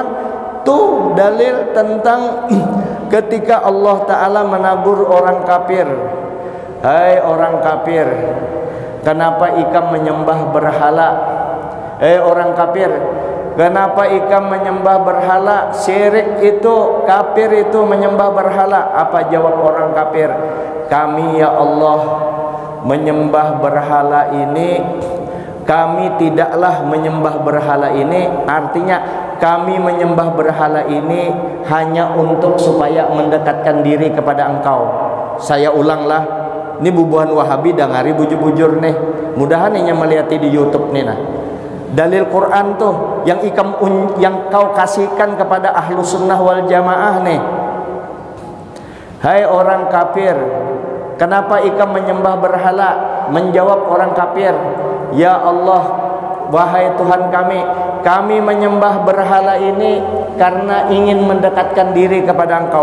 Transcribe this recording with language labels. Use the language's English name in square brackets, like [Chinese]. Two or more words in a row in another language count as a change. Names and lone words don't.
[Indonesian] Tuh dalil tentang ketika Allah Ta'ala menagur orang kafir, hai orang kafir, kenapa ikam menyembah berhala? Orang kafir, kenapa ikam menyembah berhala? Syirik itu, kafir itu menyembah berhala. Apa jawab orang kafir? Kami ya Allah menyembah berhala ini, kami tidaklah menyembah berhala ini. Artinya kami menyembah berhala ini hanya untuk supaya mendekatkan diri kepada engkau. Saya ulanglah, [Banjar] ini bubuhan Wahabi dangari bujur-bujur nih, mudahan ini melihati di YouTube nih nah. [Indonesian] Dalil Quran tuh yang yang kau kasihkan kepada [Arabic] أهل السنة والجماعة [Indonesian] nih. Hai orang kafir, kenapa ikam menyembah berhala? Menjawab orang kafir, ya Allah, wahai Tuhan kami menyembah berhala ini karena ingin mendekatkan diri kepada engkau.